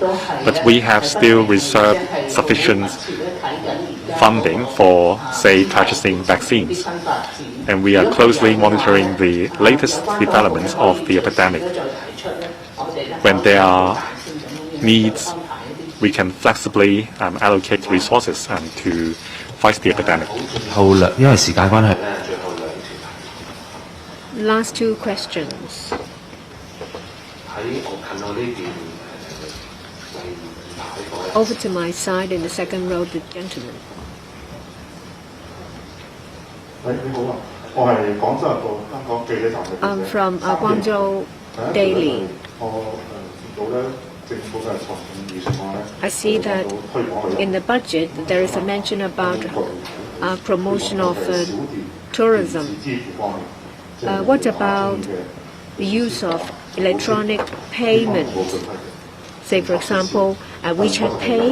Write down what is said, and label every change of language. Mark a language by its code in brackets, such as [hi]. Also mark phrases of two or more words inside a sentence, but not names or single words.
[en] But we have still reserved sufficient funding for, say, purchasing vaccines. And we are closely monitoring the latest developments of the epidemic. When there are needs, we can flexibly allocate resources to fight the epidemic. [yue] 好啦，因為時間關係。 [en] Last two questions. Over to my side in the second row, the gentleman. [yue] 你好啊，我係廣州日報香港記者站嘅記者。 [en] I'm from Guangzhou Daily. [yue] 我見到咧政府嘅財政預算案咧。 [en] I see that in the budget there is a mention about promotion of tourism. What about the use of electronic payment? Say, for example, WeChat Pay.